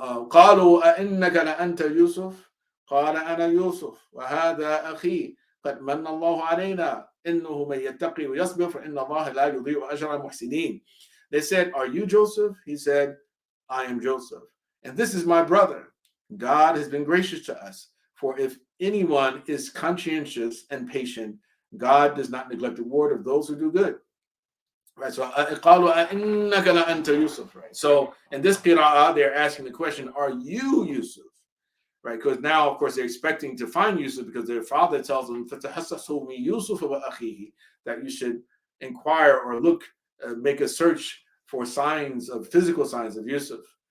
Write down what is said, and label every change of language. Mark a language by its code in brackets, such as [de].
[ar] قالوا أئنك لأنت يوسف قال أنا يوسف وهذا أخي قد من الله علينا إنه من يتقي ويصبر فإن الله لا يضيع أجر المحسنين. [en] They said, are you Joseph? He said, I am Joseph, and this is my brother. God has been gracious to us, for if anyone is conscientious and patient, God does not neglect the reward of those who do good. Right, so [ar] قالوا أئنك لأنت يوسف, right? [en] So in this qira'ah, they're asking the question, are you Yusuf? Right, because now, of course, they're expecting to find Yusuf, because their father tells them [ar] فَتَحَسَّسُوا مِن يُوسُفَ وَأَخِيهِ, [en] that you should inquire or look, make a search for signs of physical signs of Yusuf.